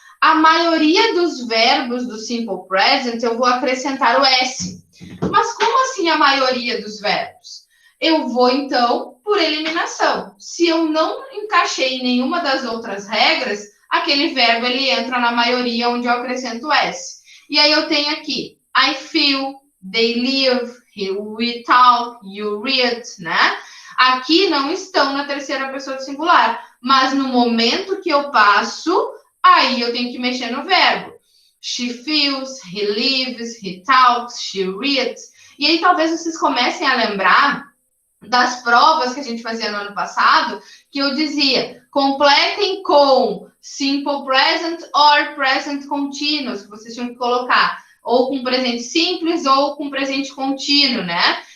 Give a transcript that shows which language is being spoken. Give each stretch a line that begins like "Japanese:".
Portuguese: A maioria dos verbos do simple present, eu vou acrescentar o S. Mas como assim a maioria dos verbos? Eu vou, então, por eliminação. Se eu não encaixei em nenhuma das outras regras, aquele verbo, ele entra na maioria onde eu acrescento o S. E aí eu tenho aqui,
English: I feel, they live, we talk, you read,
Portuguese: né? Aqui não estão na terceira pessoa do singular, mas no momento que eu passo, aí eu tenho que mexer no verbo.
English: She feels, he lives, he talks, she reads.
Portuguese: E aí talvez vocês comecem a lembrar das provas que a gente fazia no ano passado, que eu dizia, completem com simple present or present continuous, que vocês tinham que colocar ou com presente simples ou com presente contínuo, né?